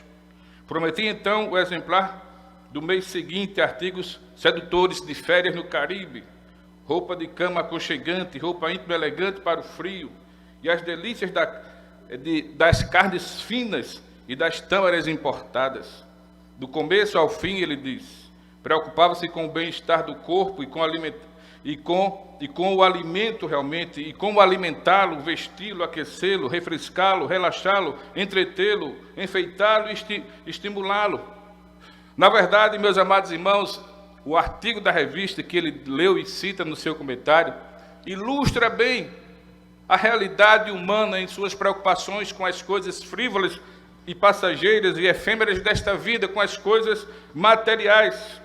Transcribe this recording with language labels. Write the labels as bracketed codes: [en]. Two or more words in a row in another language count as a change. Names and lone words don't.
[pt] Prometi então o exemplar do mês seguinte, artigos sedutores de férias no Caribe, roupa de cama aconchegante, roupa íntima elegante para o frio, e as delícias das carnes finas e das tâmaras importadas. Do começo ao fim, ele diz, preocupava-se com o bem-estar do corpo e com o alimento realmente, e como alimentá-lo, vesti-lo, aquecê-lo, refrescá-lo, relaxá-lo, entretê-lo, enfeitá-lo e estimulá-lo. Na verdade, meus amados irmãos, o artigo da revista que ele leu e cita no seu comentário ilustra bem a realidade humana em suas preocupações com as coisas frívolas e passageiras e efêmeras desta vida, com as coisas materiais.